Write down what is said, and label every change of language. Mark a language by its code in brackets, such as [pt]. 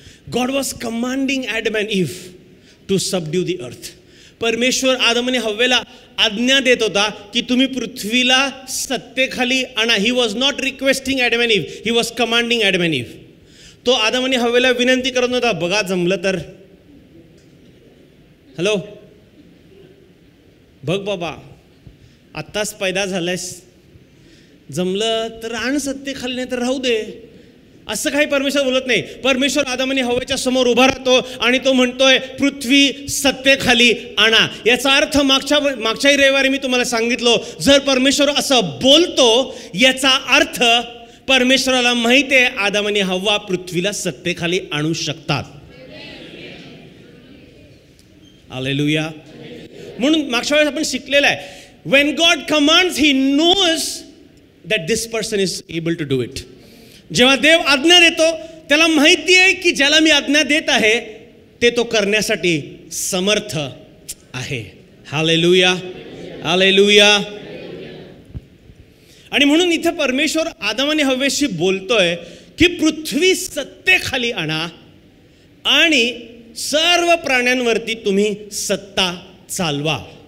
[en] God was commanding Adam and Eve to subdue the earth. [mr] परमेश्वर आदम आणि हव्वेला आज्ञा देत होता की तुम्ही पृथ्वीला सत्तेखाली आणा. [en] He was not requesting Adam and Eve, he was commanding Adam and Eve. [mr] तो आदम आणि हव्वेला विनंती करत नव्हता, बघा जमलं तर. हॅलो, बघ बाबा आत्ताच पैदा झालायस, जमलं तर आण सत्तेखाली, नाही तर राहू दे. असं काही परमेश्वर बोलत नाही. परमेश्वर आदम आणि हव्वेच्या समोर उभा राहतो आणि तो म्हणतोय पृथ्वी सत्तेखाली आणा. याचा अर्थ मागच्याही रविवारी मी तुम्हाला सांगितलो, जर परमेश्वर असं बोलतो याचा अर्थ परमेश्वराला माहिती आहे आदम आणि हव्वा पृथ्वीला सत्तेखाली आणू शकतात. हालेलुया. म्हणून मागच्या वेळेस आपण शिकलेलं आहे, [en] when God commands he knows that this person is able to do it. [mr] जेव्हा देव आज्ञा देतो त्याला माहिती आहे की ज्याला मी आज्ञा देत आहे ते तो करण्यासाठी समर्थ आहे. Hallelujah, hallelujah. आणि म्हणून इथं परमेश्वर आदम आणि हव्वेशी बोलतोय की पृथ्वी सत्तेखाली आणा आणि सर्व प्राण्यांवरती तुम्ही सत्ता चालवा.